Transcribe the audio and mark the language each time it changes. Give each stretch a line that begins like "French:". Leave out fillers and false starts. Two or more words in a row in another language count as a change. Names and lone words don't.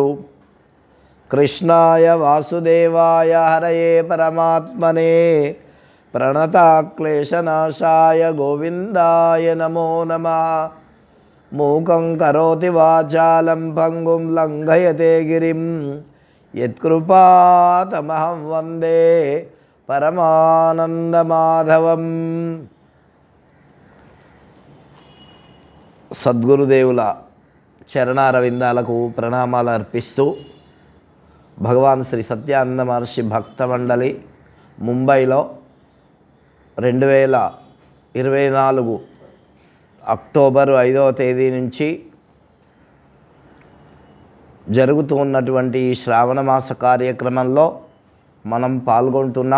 Sanskrit: कृष्णाय वासुदेवाय हरये परमात्मने प्रणताक्लेशनाशाय गोविन्दाय नमो नमः। मूकं करोति वाचालं पंगुं लंघयते गिरिं यत्कृपातमहं वन्दे परमानंदमाधवं।
Telugu: సద్గురుదేవుల చరణారవిందాలకు ప్రణామాలు అర్పిస్తూ భగవాన్ శ్రీ సత్యానంద మహర్షి భక్త మండలి ముంబైలో 2024 అక్టోబర్ 5వ తేదీ నుంచి జరుగుతూ ఉన్నటువంటి ఈ శ్రావణ మాస కార్యక్రమంలో మనం పాల్గొంటున్నాం.